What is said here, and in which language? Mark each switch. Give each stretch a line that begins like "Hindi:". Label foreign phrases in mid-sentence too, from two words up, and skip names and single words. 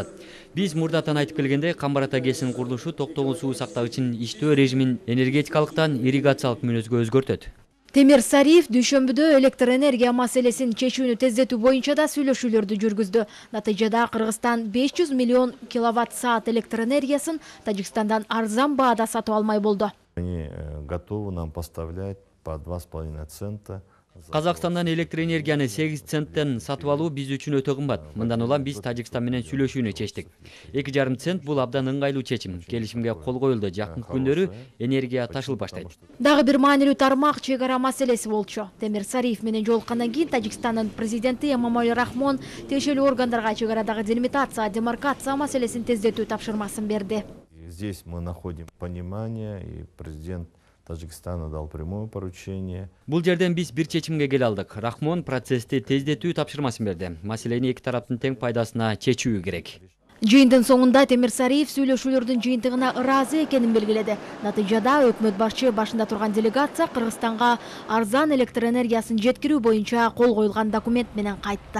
Kyrgyz: Биз мурдатан айтып келгендей, Камбар ата ГЭСинин курулушу токтогул суу сактагычын иштөө режимин энергетикалыктан ирригациялык мүнөзгө өзгөртөт. Темир Сариев Дүйшөмбүдө электр энергия маселесин чечүүнү тездетүү боюнча да сүйлөшүүлөрдү жүргүздү. Натыйжада Кыргызстан 500 миллион киловатт-саат электр энергиясын Тажикстандан арзан баада сатып алмай болду.
Russian: Они готовы нам поставлять по 2,5 цента.
Kyrgyz: Казакстандан электр энергияны 8 центтен сатып алуу биз үчүн өтө кымбат. Мындан улам биз Тажикстан менен сүйлөшүүнү чечтик. 2,5 цент бул абдан ыңгайлуу чечим. Келишимге кол коюлду. Жакын күндөрү энергия ташылып баштайт. Дагы бир маанилүү тармак чек ара маселеси болчу. Темир Сариев менен жолуккандан кийин Тажикстандын президенти Эмомали Рахмон тиешелүү органдарга чек арадагы делимитация, демаркация маселесин тездетүү тапшырмасын берди.
Russian: Здесь мы находим понимание, и президент Таджикистана дал прямое поручение.
Kyrgyz: Бул жерден биз бир чечимге келе алдык. Рахмон процессти тездетүү тапшырмасын берди. Маселени эки тараптын тең пайдасына чечүү керек. Жыйындын соңунда Темир Сариев сүйлөшүүлөрдүн жыйынтыгына ыраазы экенин белгиледи. Натыйжада өкмөт башчы башында турган делегация Кыргызстанга арзан электр энергиясын жеткирүү боюнча кол коюлган документ менен кайтты.